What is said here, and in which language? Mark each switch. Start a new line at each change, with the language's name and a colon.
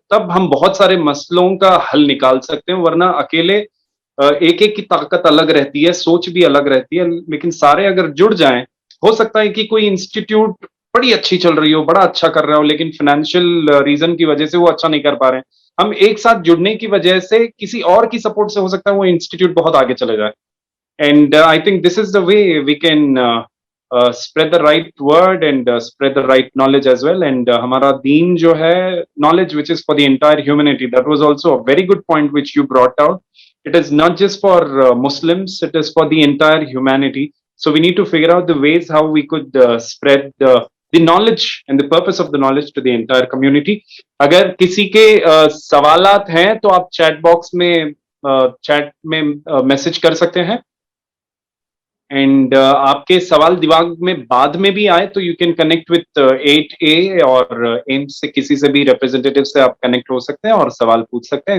Urdu: تب ہم بہت سارے مسئلوں کا حل نکال سکتے ہیں, ورنہ اکیلے ایک ایک کی طاقت الگ رہتی ہے, سوچ بھی الگ رہتی ہے. لیکن سارے اگر جڑ جائیں, ہو سکتا ہے کہ کوئی انسٹیٹیوٹ بڑی اچھی چل رہی ہو, بڑا اچھا کر رہا ہو, لیکن فائنینشیل ریزن کی وجہ سے وہ اچھا نہیں کر پا رہے ہیں. ہم ایک ساتھ جڑنے کی وجہ سے کسی اور کی سپورٹ سے ہو سکتا ہے وہ انسٹیٹیوٹ بہت آگے چلے جائے.
English: And I think this is the way we can spread the right word and spread the right knowledge as well. And
Urdu: ہمارا دین جو ہے,
English: knowledge which is for the entire humanity, that was also a very good point which you brought out. It is not just for Muslims, it is for the entire humanity. So we need to figure out the ways how we could spread the knowledge and the purpose of the knowledge to the entire community.
Urdu: اگر کسی کے سوالات ہیں تو آپ chat box میں chat میں message کر سکتے ہیں. اینڈ آپ کے سوال دماغ میں بعد میں بھی آئے تو
English: you can connect with
Urdu: 8A اور ایمس سے کسی سے بھی ریپرزینٹیو سے آپ کنیکٹ ہو سکتے ہیں اور سوال پوچھ سکتے ہیں.